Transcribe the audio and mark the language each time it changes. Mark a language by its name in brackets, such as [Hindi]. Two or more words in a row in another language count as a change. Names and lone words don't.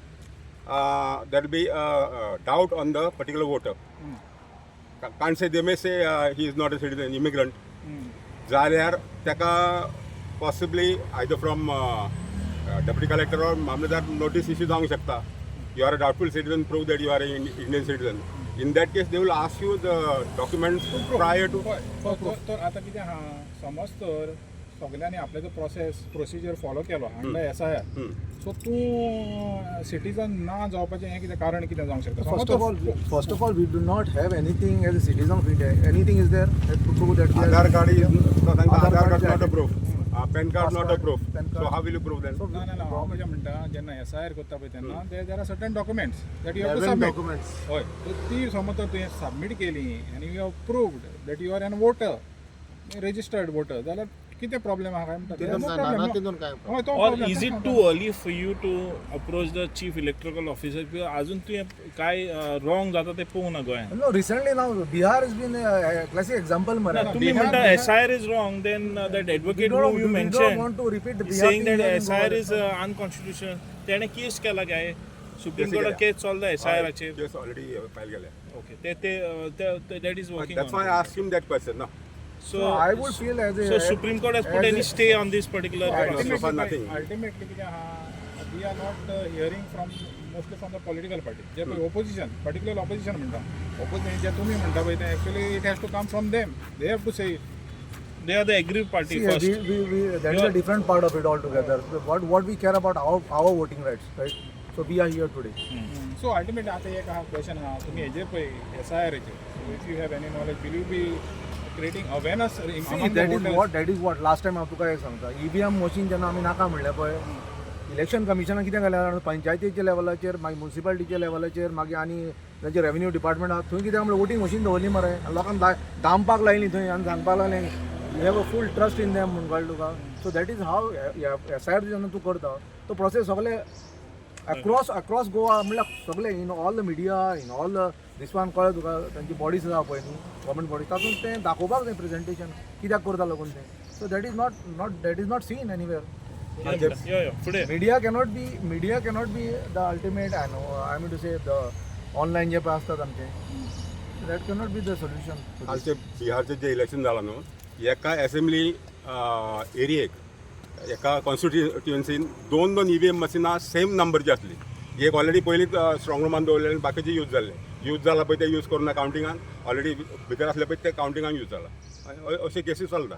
[English] there be doubt on the particular voter can't say they may say he is not a citizen immigrant [Konkani] जाल्यार ताका [English] possibly either from deputy collector or mamlatdar notice issue [Konkani] जावंक शकता [English] you are a doubtful citizen prove that you are an Indian citizen in that case they will ask you the documents prior to [Konkani] तर आता कितें आहा समज तर सगळ्यांनी आपले जो [English] procedure follow [Konkani] केलो अंडर SIR सो तूं सिटीजन ना जावपाचें हें कितें कारण कितें जावंक शकता [English] First of all, we do not have anything as a citizen of India. Anything is there that to prove that we are Aadhaar card is Aadhaar card card not a proof PAN card not a proof PAN card. so how will you prove then [Konkani] ना ना ना हांव कशें म्हणटा जेन्ना SIR करता पळय तेन्ना [English] there are certain documents that you have to 11 सबमीट documents. [Konkani] हय तर ती समज तर तुवें सबमीट केली आनी [English] you have proved that you are an voter registered voter [Konkani] जाल्यार कितें प्रॉब्लेम आहा काय म्हणटा तितून काय हय तो [English] Or problem. is it too early for you to approach the chief electoral officer? [Konkani] किंवा अजून तुवें काय रॉंग जाता ते पळोवंक ना गोंयांत. [English] No, recently now Bihar has been a classic example. [Konkani] Mara. [Marathi] तुम्ही म्हणता [English] SIR is wrong, then that advocate who you we don't mentioned want to repeat the is Bihar saying thing that here in SIR Goa. is unconstitutional. [Konkani] त्याने केस केला काय सुप्रीम केस कोर्टात केल्या. केस चलता SIR-चेर. [English] case already file केल्या ओके ते that is working That's why on. I asked him that question. No, So I would feel as a so Supreme Court has put as any a- stay on this particular process. so far nothing. ultimately [Konkani] कितें आहा [English] we are not hearing from mostly from the political party [Konkani] जे पळय [English] opposition particular opposition [Konkani] म्हणटा ओपोजिशन जे तुमी म्हणटा पळय ते [English] actually it has to come from them they have to say They are the aggrieved party See, first. that is a different part of it altogether. What we care about our voting rights, right? So we are here today. so ultimately [Konkani] आता एक आहा क्वेश्चन आहा तुमी हेजेर पळय SIR-चेर [English] so if you have any knowledge will you be creating awareness See, that is what last time [Konkani] हांव तुका एक सांगता EVM मशीन जेन्ना आमी नाका म्हणलें पळय इलेक्शन कमिशनान कितें केलें पंचायतीच्या लेवलाचेर मागीर म्युन्सिपालिटीच्या लेवलाचेर मागीर आनी ताचे [English] revenue department [Konkani] आहा थंय कितें म्हणल्यार [English] voting machine [Konkani] दवरली मरे आनी लोकांक दामपाक लायली थंय आनी सांगपाक लागलें [English] you have a full trust in them [Konkani] म्हणून कळ्ळें तुका [English] so that is how [Konkani] SIR जेन्ना तूं करता तो प्रोसेस सगळे अक्रॉस गोवा म्हणल्यार सगळे [English] in all the media in all these one [Konkani] कळ्ळें तुका तांची बॉडीज आसा पळय न्ही [English] government bodies [Konkani] तातूंत तें दाखोवपाक जाय प्रेझेंटेशन कित्याक करता लागून तें [English] so that is not seen anywhere [Konkani] Yeah, फुडें. [English] media cannot be the ultimate I mean to say the online [Konkani] जे पळय असतात आमचे [English] that cannot be the solution to this. [Konkani] कालचे बिहारचे जे इलेक्शन जालां न्हू एका [English] assembly area [Konkani] एका कॉन्स्टिट्युएन्सीन दोन EVM मशिनां [English] same number [Konkani] आसली एक ऑलरेडी पयलींच [English] strong room [Konkani] दवरले आनी बाकीचे यूज जाला पळय ते यूज करून कावंटिंगान ऑलरेडी भितर आसले पळय ते कावंटिंगान यूज जाला अशे केसीस चलता